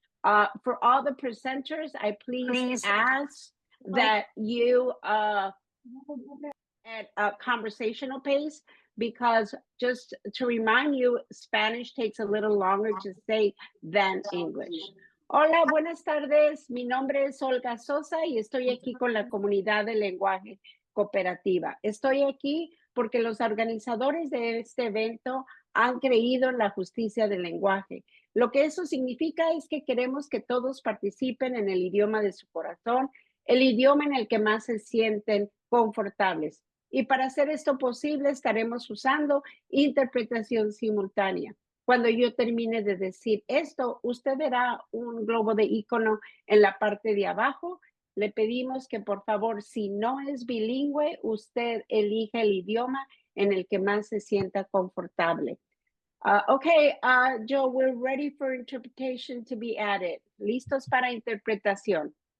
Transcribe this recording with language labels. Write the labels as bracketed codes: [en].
[en] For all the presenters, I please ask that you at a conversational pace, because just to remind you, Spanish takes a little longer to say than English. [es] Hola, buenas tardes. Mi nombre es Olga Sosa y estoy aquí con la comunidad de lenguaje cooperativa. Estoy aquí porque los organizadores de este evento han creído en la justicia del lenguaje. Lo que eso significa es que queremos que todos participen en el idioma de su corazón, el idioma en el que más se sienten confortables. Y para hacer esto posible, estaremos usando interpretación simultánea. Cuando yo termine de decir esto, usted verá un globo de icono en la parte de abajo. Le pedimos que, por favor, si no es bilingüe, usted elija el idioma en el que más se sienta confortable. [en] Okay, Joe, we're ready for interpretation to be added. [es] Listos para interpretación.